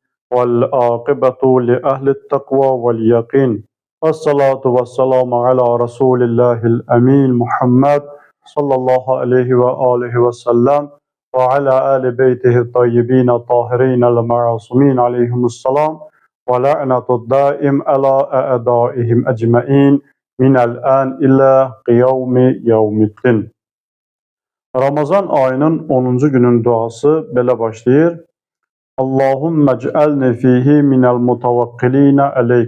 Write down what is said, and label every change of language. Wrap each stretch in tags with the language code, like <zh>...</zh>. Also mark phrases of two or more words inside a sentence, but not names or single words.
<ar>والعاقبة لأهل التقوى واليقين. والصلاة والسلام على رسول الله الأمين محمد صلى الله عليه وآله وسلم وعلى آل بيته الطيبين الطاهرين المعصومين عليهم السلام واللعنة الدائم على أعدائهم أجمعين من الآن إلى قيام يوم الدين.</ar> <az>Ramazan ayının 10-cu günün duası belə başlayır.</az> <ar>اللهم اجعلني فيه من المتوكلين عليك.</ar>